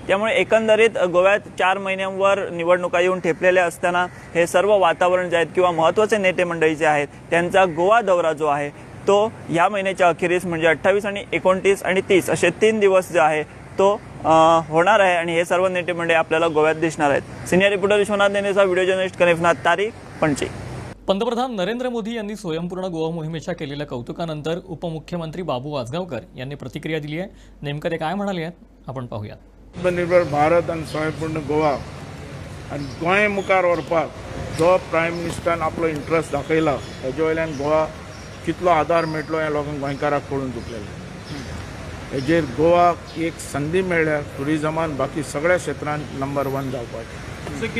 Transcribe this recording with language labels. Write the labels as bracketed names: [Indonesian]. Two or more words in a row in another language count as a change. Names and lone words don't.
[Marathi] त्यामुळे एकंदरीत गोव्यात 4 महिन्यांवर निवडणुका येऊन ठेपलेल्या असताना हे सर्व वातावरण जे आहेत किंवा महत्त्वाचे नेते मंडळी जे आहेत त्यांचा गोवा दौरा जो आहे तो ह्या महिन्याच्या अखेरीस म्हणजे 28 आणि 29 आणि 30 असे 3 दिवस जे आहे तो होणार आहे आणि हे सर्व नेते मंडळी आपल्याला गोव्यात दिसणार आहेत. [English] senior reporter [Marathi] विश्वनाथ नेनेचा [English] video journalist [Marathi] कनिफनाथ तारिक पणजी. पंतप्रधान नरेंद्र मोदी यांनी स्वयंपूर्ण गोवा मोहिमेच्या केलेल्या कौतुकानंतर उपमुख्यमंत्री बाबू आजगावकर यांनी प्रतिक्रिया दिली आहे. नेमकं ते काय म्हणाले आहेत आपण पाहूयात. [Konkani] आत्मनिर्भर भारत आणि स्वयंपूर्ण गोवा आणि गोंय मुखार व्हरपाक जो [English] prime ministeran [Konkani] आपलो इंट्रस्ट दाखयला ताजे वयल्यान गोवा कितलो आदार मेळटलो हें लोकांक गोंयकारांक कळून चुकलेलें. हेजेर गोवाक एक संदी मेळ्ळ्या टुरिजमान बाकी सगळ्या क्षेत्रांत नंबर 1 जावपाचें.